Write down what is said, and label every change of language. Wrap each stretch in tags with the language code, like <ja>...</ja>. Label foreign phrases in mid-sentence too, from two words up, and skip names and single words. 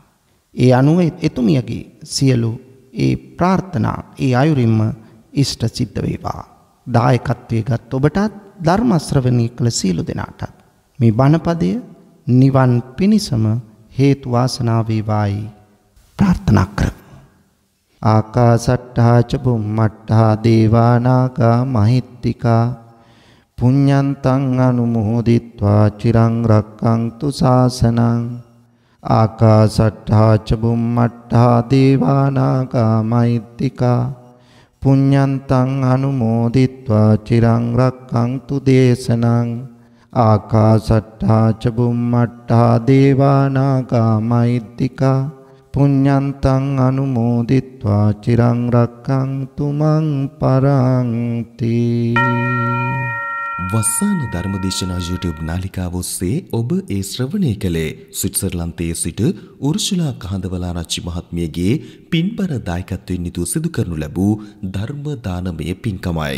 <si>ඒ අනුව එතුමියගේ සියලු ඒ ප්‍රාර්ථනා ඒ අයුරින්ම ඉෂ්ට සිද්ධ වේවා. දායකත්වයේ ගත් ඔබටත් ධර්ම ශ්‍රවණය කළ සියලු දෙනාටත් මේ බණපදය නිවන් පිණිසම හේතු වාසනා වේවායි ප්‍රාර්ථනා කරමු.</si> <pi>ආකාසට්ඨා ච බුම්මට්ඨා දේවානාගා මහිත්‍තිකා පුඤ්ඤන්තං අනුමෝදිත්වා චිරං රක්ඛන්තු ශාසනං. ආකාසට්ඨා ච බුම්මට්ඨා දේවානාගා මහිත්‍තිකා පුඤ්ඤන්තං අනුමෝදිත්වා චිරං රක්ඛන්තු දේශනං. ආකාසට්ඨා ච බුම්මට්ඨා දේවානාගා මහිත්‍තිකා පුඤ්ඤන්තං අනුමෝදිත්වා චිරං රක්ඛන්තු මං පරන්ති.</pi> <si>වස්සාන ධර්මදේශනා YouTube නාලිකාව ඔස්සේ ඔබ ඒ ශ්‍රවණය කළේ ස්විට්සර්ලන්තයේ සිට උර්ෂුලා කහඳවලාරච්චි මහත්මියගේ පින්බර දායකත්වයෙන් නිතු සිදු කරනු ලැබූ ධර්ම දානමය පින්කමයි.</si>